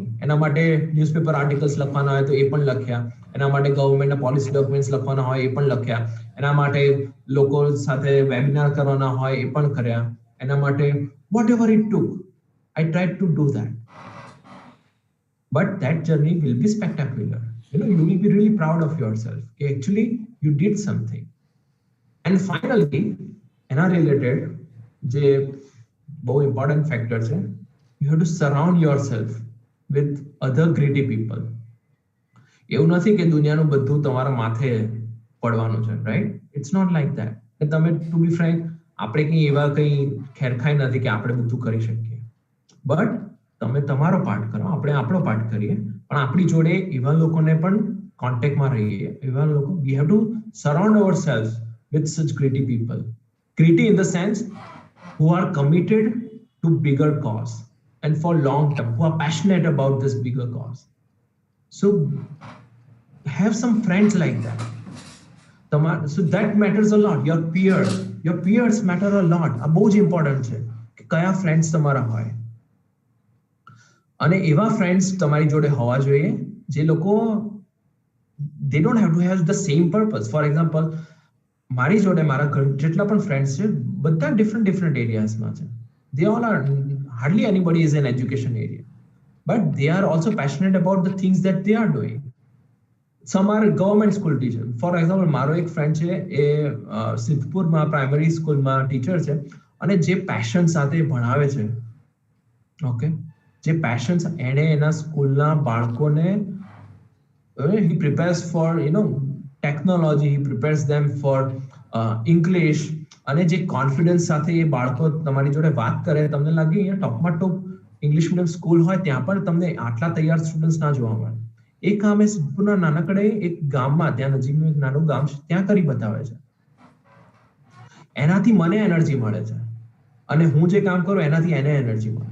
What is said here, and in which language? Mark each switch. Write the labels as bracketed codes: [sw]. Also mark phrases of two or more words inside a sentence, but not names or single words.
[gu] એના માટે [en] newspaper articles [gu] લખવાના હોય તો એ પણ લખ્યા, એના માટે ગવર્મેન્ટના [en] policy documents [gu] લખવાના હોય એ પણ લખ્યા, એના માટે લોકો સાથે વેબિનાર કરવાના હોય એ પણ કર્યા, એના માટે [en] what ever it took I tried to do that. But that journey will be spectacular. You will be really proud of yourself. Actually, you did something. And finally, એના related [gu] જે બહુ [en] important factor છે, you have to surround yourself with other greedy people. [gu] એવું નથી કે દુનિયાનું બધું તમારા માથે પડવાનું છે, right? [en] It's not like that. [gu] તમે [en] to be frank, [gu] આપણે કંઈ એવા કંઈ ખેરખાઈ નથી કે આપણે બધું કરી શકીએ. બટ તમે તમારો પાર્ટ કરો, આપણે આપણો પાર્ટ કરીએ, પણ આપણી જોડે એવા લોકોને પણ કોન્ટેક્ટમાં રહીએ. એવા લોકો, [en] we have to surround ourselves with such greedy people. Greedy in the sense who are committed to bigger cause and for long term, who are passionate about this bigger cause. So have some friends like that. So that matters a lot. Your peers matter a lot. [gu] આ બહુ જ ઇમ્પોર્ટન્ટ છે કે કયા ફ્રેન્ડ્સ તમારા હોય. અને એવા ફ્રેન્ડ્સ તમારી જોડે હોવા જોઈએ જે લોકો [en] they don't have to have the same purpose. For example, [gu] મારી જોડે મારા જેટલા પણ ફ્રેન્ડ્સ છે બધા ડિફરન્ટ એરિયાઝમાં છે. [en] They all are, hardly anybody is in education area, but they are also passionate about the things that they are doing. Some are government school teacher. For example, [gu] મારો એક ફ્રેન્ડ છે એ સિદ્ધપુરમાં પ્રાઇમરી સ્કૂલમાં ટીચર છે અને જે પેશન સાથે ભણાવે છે, ઓકે, જે પેશન એણે એના સ્કૂલના બાળકોને [en] he prepares for technology, he prepares them for English, [gu] અને જે કોન્ફિડન્સ સાથે એ બાળકો તમારી જોડે વાત કરે, તમને લાગે અહીંયા ટોપમાં ટોપ [en] English medium school [gu] હોય ત્યાં પણ તમને આટલા તૈયાર સ્ટુડન્ટ્સ ના જોવા મળે. એ કામ એ સિદ્ધપુરના નાનકડે એક ગામમાં, ત્યાં નજીકનું એક નાનું ગામ છે, ત્યાં કરી બતાવે છે. એનાથી મને એનર્જી મળે છે અને હું જે કામ કરું એનાથી એને એનર્જી મળે.